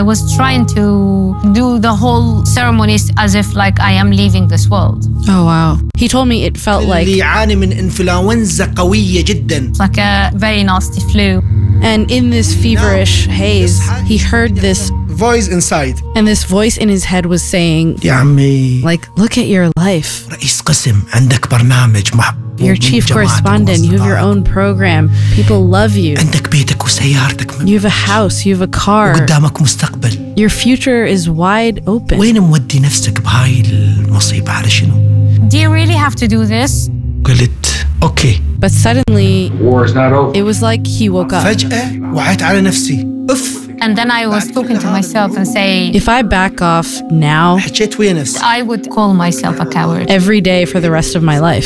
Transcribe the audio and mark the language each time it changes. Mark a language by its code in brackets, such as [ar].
[en] I was trying to do the whole ceremonies as if like I am leaving this world. Oh wow. He told me it felt like a very nasty flu. And in this feverish haze, he heard this voice inside. And this voice in his head was saying, [ar] يا عمي, [en] like, look at your life. [ar] رئيس قسم عندك برنامج محب. [en] You're chief correspondent, you have your own program, people love you. You have a house, you have a car. Your future is wide open. [ar] وين مودي نفسك بهاي المصيبة على شنو? [en] Do you really have to do this? [ar] قلت, [en] okay. But suddenly, war is not over. It was like he woke up. [ar] فجأة وعيت على نفسي. أوف. [en] And then I was talking to myself and saying, if I back off now, I would call myself a coward every day for the rest of my life.